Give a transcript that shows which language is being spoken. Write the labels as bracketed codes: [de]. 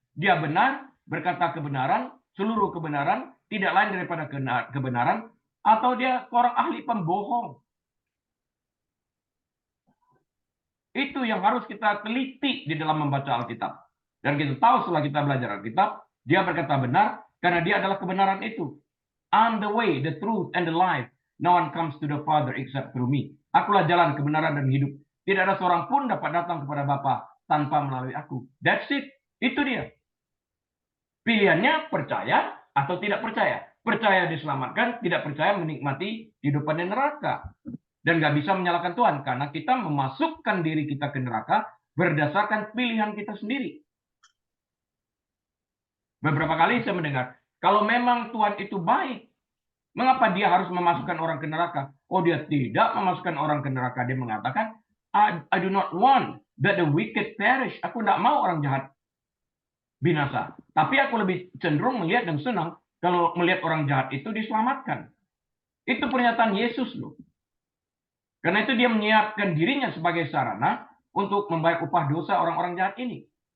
[id] Dia benar, berkata kebenaran, seluruh kebenaran, tidak lain daripada kebenaran, atau dia seorang ahli pembohong. Itu yang harus kita teliti di dalam membaca Alkitab. Dan kita tahu setelah kita belajar Alkitab, dia berkata benar karena dia adalah kebenaran itu. [en] I'm the way, the truth, and the life. No one comes to the Father except through me. [id] Akulah jalan, kebenaran, dan hidup. Tidak ada seorang pun dapat datang kepada Bapa tanpa melalui aku. [en] That's it. [id] Itu dia. Pilihannya percaya atau tidak percaya. Percaya diselamatkan, tidak percaya menikmati kehidupan di neraka. Dan nggak bisa menyalahkan Tuhan karena kita memasukkan diri kita ke neraka berdasarkan pilihan kita sendiri. Beberapa kali saya mendengar, kalau memang Tuhan itu baik, mengapa dia harus memasukkan orang ke neraka? Oh, dia tidak memasukkan orang ke neraka. Dia mengatakan, [en] I do not want that the wicked perish. [id] Aku tidak mau orang jahat binasa. Tapi aku lebih cenderung melihat dan senang kalau melihat orang jahat itu diselamatkan. Itu pernyataan Yesus loh. Karena itu dia menyiapkan dirinya sebagai sarana untuk membayar upah dosa orang-orang jahat ini.